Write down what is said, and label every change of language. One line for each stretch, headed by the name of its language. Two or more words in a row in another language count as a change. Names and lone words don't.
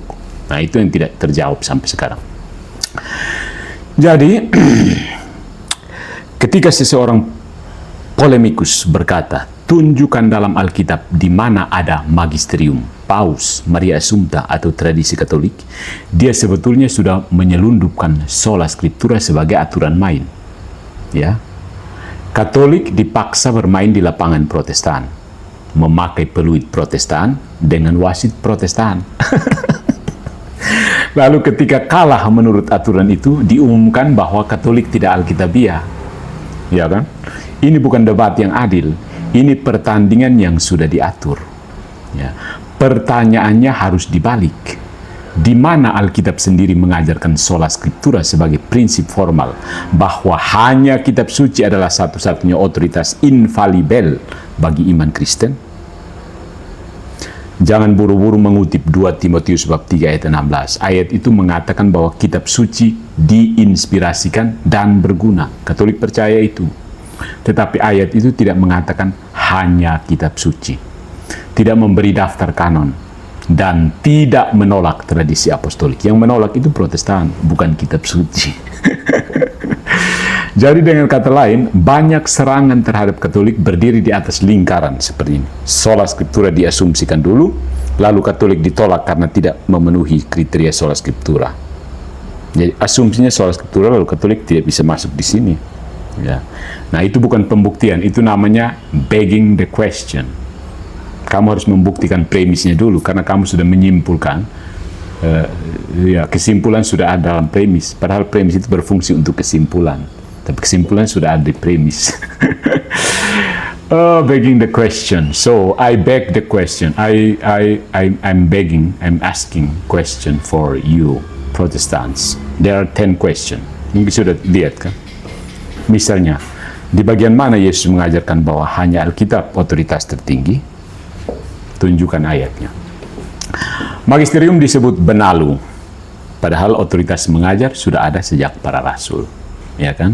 Indonesian: Nah, itu yang tidak terjawab sampai sekarang. Jadi, ketika seseorang polemikus berkata, tunjukkan dalam Alkitab di mana ada magisterium, paus, Maria Assumpta, atau tradisi Katolik, dia sebetulnya sudah menyelundupkan
Latin: sola scriptura
Indonesian: sebagai aturan main. Ya, Katolik dipaksa bermain di lapangan Protestan, memakai peluit Protestan dengan wasit Protestan. Lalu ketika kalah menurut aturan itu, diumumkan bahwa Katolik tidak Alkitabiah. Ya kan? Ini bukan debat yang adil. Ini pertandingan yang sudah diatur. Ya. Pertanyaannya harus dibalik. Di mana Alkitab sendiri mengajarkan
Latin: sola scriptura
Indonesian: sebagai prinsip formal bahwa hanya kitab suci adalah satu-satunya otoritas infalibel bagi iman Kristen? Jangan buru-buru mengutip 2 Timotius bab 3 ayat 16. Ayat itu mengatakan bahwa kitab suci diinspirasikan dan berguna. Katolik percaya itu. Tetapi ayat itu tidak mengatakan hanya kitab suci. Tidak memberi daftar kanon. Dan tidak menolak tradisi apostolik. Yang menolak itu Protestan, bukan kitab suci. Jadi dengan kata lain, banyak serangan terhadap Katolik berdiri di atas lingkaran seperti ini.
Latin: Sola scriptura
Indonesian: diasumsikan dulu, lalu Katolik ditolak karena tidak memenuhi kriteria
Latin: sola scriptura.
Indonesian: Jadi asumsinya
Latin: sola scriptura,
Indonesian: lalu Katolik tidak bisa masuk di sini. Ya. Nah, itu bukan pembuktian, itu namanya
English: begging the question.
Indonesian: Kamu harus membuktikan premisnya dulu, karena kamu sudah menyimpulkan, ya, kesimpulan sudah ada dalam premis. Padahal premis itu berfungsi untuk kesimpulan, tapi kesimpulan sudah ada di premis.
English: Begging the question. So I beg the question. I'm begging. I'm asking question for you, Protestants. There are 10 questions.
Indonesian: Mungkin sudah lihat kan? Misalnya, di bagian mana Yesus mengajarkan bahwa hanya Alkitab otoritas tertinggi? Tunjukkan ayatnya. Magisterium disebut benalu, padahal otoritas mengajar sudah ada sejak para rasul, ya kan?